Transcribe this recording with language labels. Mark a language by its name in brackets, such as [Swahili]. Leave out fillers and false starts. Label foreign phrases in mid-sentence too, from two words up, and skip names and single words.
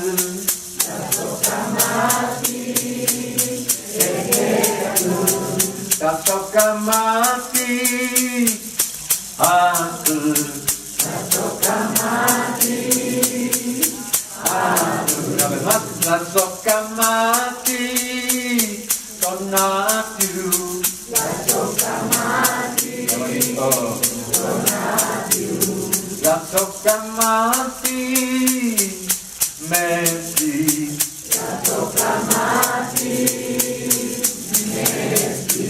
[Nahuatl languages] Tlazocamati ejecatl. Tlazocamati atl. Tlazocamati atl. [Spanish] Una vez más. [Nahuatl languages] Tlazocamati tonatiu. Tlazocamati tonatiu. Tlazocamati Metri. Tlazocamati Metri.